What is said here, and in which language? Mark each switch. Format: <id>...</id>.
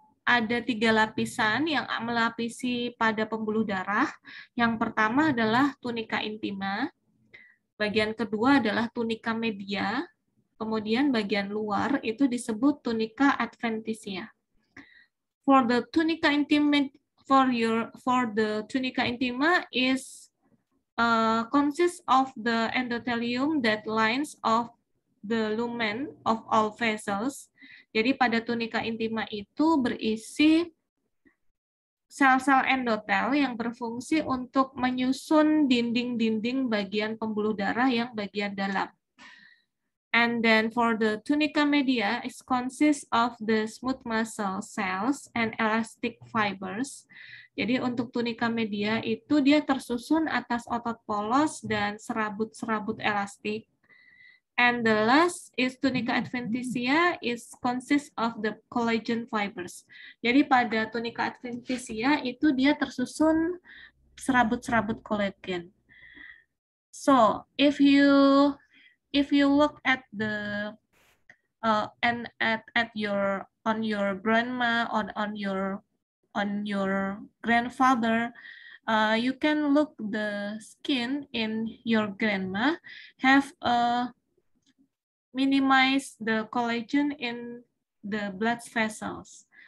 <id>ada 3 lapisan yang melapisi pada pembuluh darah. Yang pertama adalah tunika intima, bagian kedua adalah tunika media, kemudian bagian luar itu disebut tunika adventitia.</id> <en>For the tunica intima, for the tunica intima is consists of the endothelium that lines of the lumen of all vessels.</en> <id>Jadi pada tunika intima itu berisi sel-sel endotel yang berfungsi untuk menyusun dinding-dinding bagian pembuluh darah yang bagian dalam.</id> <en>And then for the tunica media, it consists of the smooth muscle cells and elastic fibers.</en> <id>Jadi untuk tunika media itu dia tersusun atas otot polos dan serabut-serabut elastik.</id> <en>And the last is tunica adventitia is consists of the collagen fibers.</en> <id>Jadi pada tunica adventitia itu dia tersusun serabut-serabut kolagen.</id> <en>So if you look at the and at your on your grandma or on your grandfather, you can look the skin in your grandma have a minimize the collagen in the blood vessels.</en>